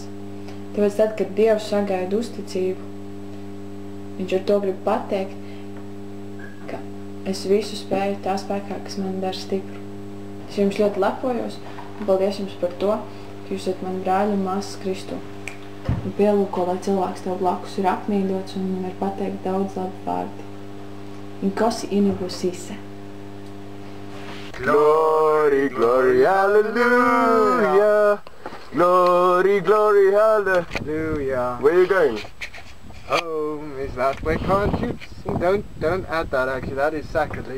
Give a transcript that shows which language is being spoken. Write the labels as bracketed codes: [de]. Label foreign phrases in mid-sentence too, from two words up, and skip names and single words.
[lv] Tāpēc tad, kad Dievs sagaida uzticību, viņš ar to grib pateikt, ka es visu spēju tā spēkā, kas man dara stipru. Es jums ļoti lepojos un paldies jums par to, ka jūs esat mani brāļi un māsas Kristu. Un pielūko, lai cilvēks tev blakus ir apmīļots un viņam var pateikt daudz labu vārdi. [zu] In kosi inibusise. [en] Glory, glory, hallelujah. Glory, glory, hallelujah. Where are you going? Home is that way, can't you? Don't add that actually, that is sacrilege.